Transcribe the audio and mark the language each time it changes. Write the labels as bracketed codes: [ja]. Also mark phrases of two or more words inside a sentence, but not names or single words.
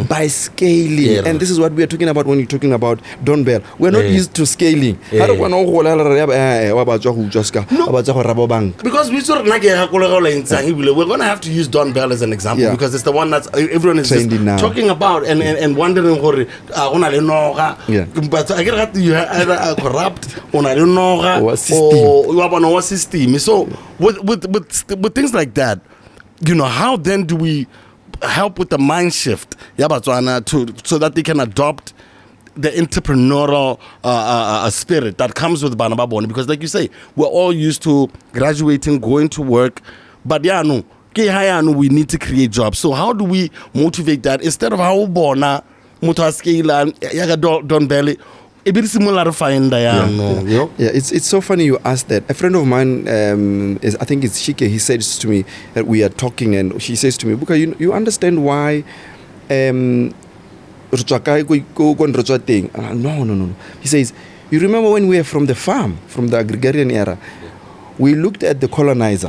[en] And this is what we are talking about when you're talking about Don Bell. We're not used to scaling. Because we we're going to have to use Don Bell as an example because it's the one that everyone is just talking about and wondering [tn] ona le noga [en] Yeah. but I get you are either corrupt [tn] ona le noga [en] Or system. or you have a system. So with things like that, you know, how then do we help with the mind shift so that they can adopt the entrepreneurial spirit that comes with Bana Baboni? Because like you say, we're all used to graduating, going to work, but we need to create jobs. So how do we motivate that instead of how [tn] bona mutaskila yaga don belly? [en] Yeah, it's so funny you asked that. A friend of mine, I think it's Shike, he says to me that we are talking, and she says to me, Buka, you understand why no. He says, you remember when we were from the farm, from the agrarian era, we looked at the colonizer.